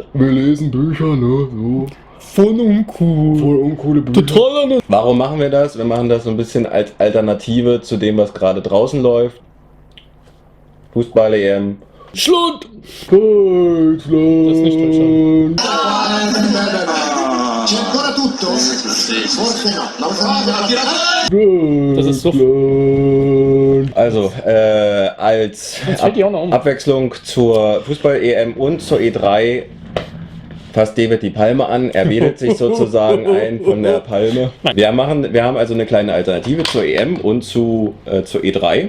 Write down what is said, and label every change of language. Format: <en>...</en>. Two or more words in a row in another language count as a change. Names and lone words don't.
<de>Wir lesen Bücher, ne? So. Voll uncool. Voll uncoole Bücher. Total. Warum machen wir das? Wir machen das so ein bisschen als Alternative zu dem, was gerade draußen läuft. Fußball-EM. Schlund. Deutschland. Das ist nicht Deutschland.</de> <it>C'è ancora tutto? Forse no. La usano</it> <de>Das ist so. Also, als Jetzt fällt die auch noch um. Abwechslung zur Fußball-EM und zur E3 fasst David die Palme an. Er wedelt sich sozusagen ein von der Palme. Wir haben also eine kleine Alternative zur EM und zur E3.</de>